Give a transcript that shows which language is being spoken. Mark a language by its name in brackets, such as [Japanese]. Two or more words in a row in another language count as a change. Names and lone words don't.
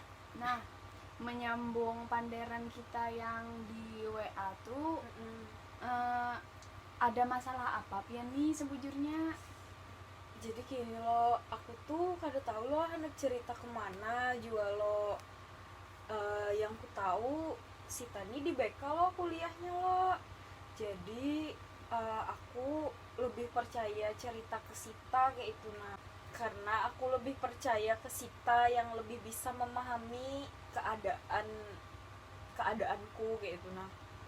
[Banjar] Nah, menyambung panderan kita yang di WA tuh, ada masalah apa Pian nih sebujurnya? Jadi gini lo, aku tuh kada tahu lo hendak cerita kemana jual lo. Yang ku tahu Sita nih di BK lo kuliahnya lo. Jadi aku lebih percaya cerita ke Sita kayak itu nah. Karena aku lebih percaya ke Sita yang lebih bisa memahami keadaanku kayak itu nah.